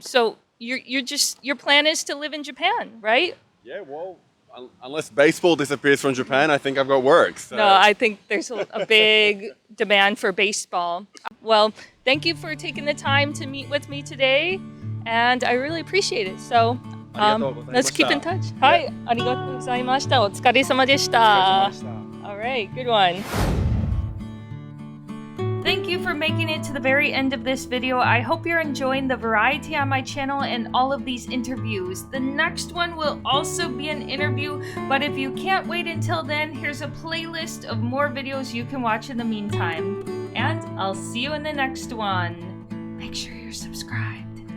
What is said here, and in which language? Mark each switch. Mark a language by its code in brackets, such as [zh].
[en] So your plan is to live in Japan, right? Yeah, well, unless baseball disappears from Japan, I think I've got work. So. No, I think there's a big demand for baseball. Well, thank you for taking the time to meet with me today, and I really appreciate it. So, let's keep in touch. [ja] Hi, ありがとうございました。お疲れ様でした。 [en] All right, good one. Thank you for making it to the very end of this video. I hope you're enjoying the variety on my channel and all of these interviews. The next one will also be an interview, but if you can't wait until then, here's a playlist of more videos you can watch in the meantime. And I'll see you in the next one. Make sure you're subscribed.